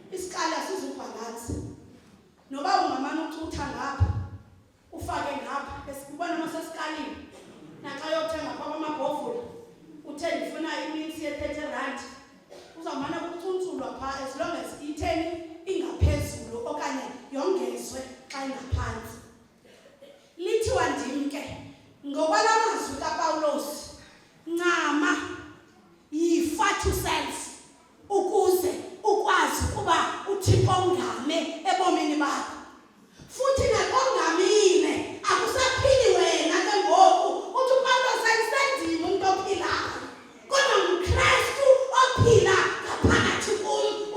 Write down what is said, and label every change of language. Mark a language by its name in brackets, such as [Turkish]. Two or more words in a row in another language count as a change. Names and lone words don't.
[Xhosa] isikali asizubhalansi noba ungamana ucutha ngapha ufake ngapha esibona masesikalini naxa yothenga phaa kwamabhovula uthe ndifuna iminsi ye-R30 uzawumana kucuntsulwa phaa [English] as long as [Xhosa] itheni ingaphezulu okanye yongezwe xa ingaphantsi. Lithiwa ndim ke ngokwala mazwi kaPawulos, ncama yifa [English] to self [Xhosa] ukuze ukwazi ukuba uThixo ongame ebomini bakho. Futhi nakongamile akusaphili wena ke ngoku uthi uPawulos ayisendima umuntu ophilayo kodwa nguKristu ophila ngaphakathi kum.